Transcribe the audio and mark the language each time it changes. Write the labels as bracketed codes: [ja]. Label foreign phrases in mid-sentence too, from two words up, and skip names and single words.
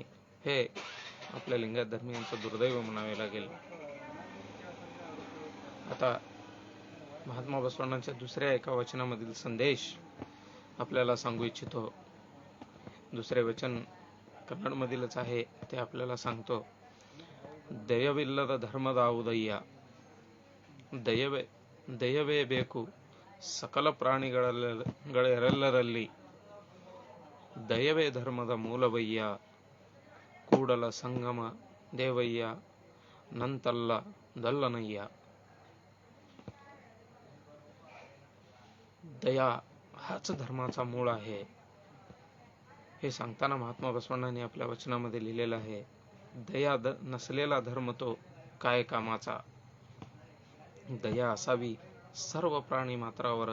[mr] हे आपल्या लिंगायत धर्मीयांचं दुर्दैव म्हणावे लागेल. आता महात्मा बसवण्णांच्या दुसऱ्या एका वचनामधील संदेश आपल्याला सांगू इच्छितो. दुसरे वचन कन्नडमधीलच आहे. ते आपल्याला सांगतो, [kn] ದಯವಿಲ್ಲದ ಧರ್ಮದಾವುದಯ್ಯ, ದಯವೇ ಬೇಕು ಸಕಲ ಪ್ರಾಣಿಗಳೆಲ್ಲರಲ್ಲಿ, ದಯವೇ ಧರ್ಮದ ಮೂಲವಯ್ಯ, ಕೂಡಲ ಸಂಗಮ ದೇವಯ್ಯ, ನಂತಲ್ಲ ದಲ್ಲನಯ್ಯ. [mr] दया हाच धर्माचा मूळ आहे. हे सांगताना महात्मा बसवण्णांनी आपल्या वचनामध्ये लिहिलेलं आहे, दया नसलेला धर्म तो काय कामाचा. दया असावी सर्व प्राणी मात्रावर.